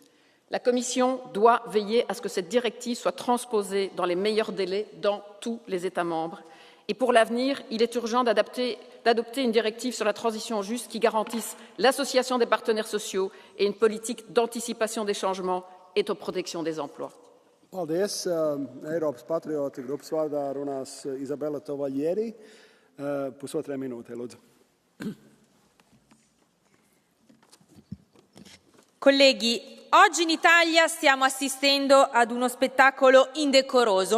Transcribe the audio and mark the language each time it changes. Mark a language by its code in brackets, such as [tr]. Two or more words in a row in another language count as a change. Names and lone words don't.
[fr] La Commission doit veiller à ce que cette directive soit transposée dans les meilleurs délais dans tous les États membres. Et pour l'avenir, il est urgent d'adopter une directive sur la transition juste qui garantisse l'association des partenaires sociaux et une politique d'anticipation des changements et de protection des emplois. [lv] Paldies. Eiropas Patrioti grupas vārdā runās Isabella Tovaglieri. Pusotrai minūte, lūdzu. [it] Colleghi, oggi in Italia stiamo assistendo ad uno spettacolo indecoroso.